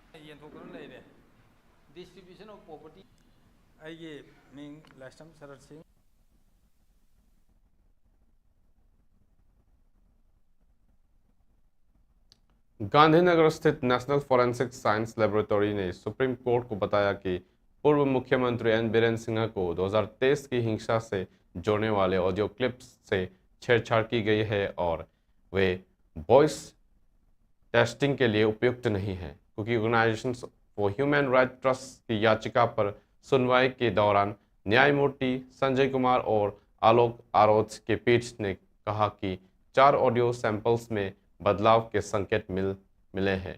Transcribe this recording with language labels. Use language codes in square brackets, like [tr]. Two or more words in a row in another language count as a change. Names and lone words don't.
[mni] ꯌꯦꯟꯊꯣꯛꯇꯨꯅ ꯂꯩꯔꯦ [en] distribution of property [mni] ꯑꯩꯒꯤ ꯃꯤꯡ ꯂꯥꯏꯁ꯭ꯔꯝ ꯁꯔꯠ ꯁꯤꯡ [hi] गांधीनगर स्थित नेशनल फॉरेंसिक साइंस लेबोरेटरी ने सुप्रीम कोर्ट को बताया कि पूर्व मुख्यमंत्री एन बीरेंद्र सिंह को 2023 की हिंसा से जोड़ने वाले [en] audio clips [hi] से छेड़छाड़ की गई है और वे [en] voice testing [hi] के लिए उपयुक्त नहीं है, क्योंकि ऑर्गेनाइजेशन फॉर ह्यूमन राइट ट्रस्ट की याचिका पर सुनवाई के दौरान न्यायमूर्ति संजय कुमार और आलोक आरोच के पीठ ने कहा कि 4 [en] audio samples [hi] में बदलाव के संकेत मिले हैं।